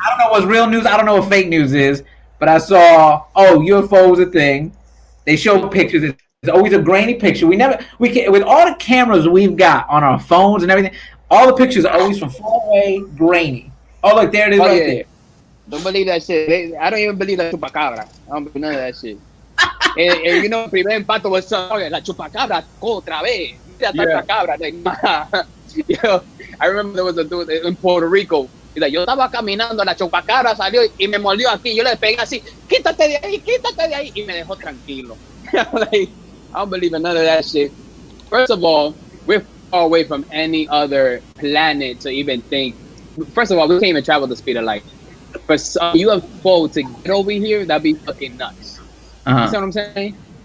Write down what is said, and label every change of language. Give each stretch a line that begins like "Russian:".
English: I don't know what's real news. I don't know what fake news is, but I saw, UFO is a thing. They show pictures. It's always a grainy picture. We can, with all the cameras we've got on our phones and everything, all the pictures are always from far away, grainy. Oh, look, there it is there. Don't believe that shit. I don't even believe that chupacabra. I don't believe none of that shit. And
Spanish: primer impacto
English: was
Spanish: la chupacabra otra vez. Chupacabra.
English: I remember there was a dude in Puerto Rico.
Spanish: Yo estaba caminando, la chupacabra salió y me mordió aquí. Yo le pegué así, quítate de ahí, y me dejó tranquilo.
English: Like, I don't believe in none of that shit. First of all, we're far away from any other planet to even think. First of all, we can't even travel the speed of light. For some UFO to get over here, that'd be fucking nuts. You see what I'm saying?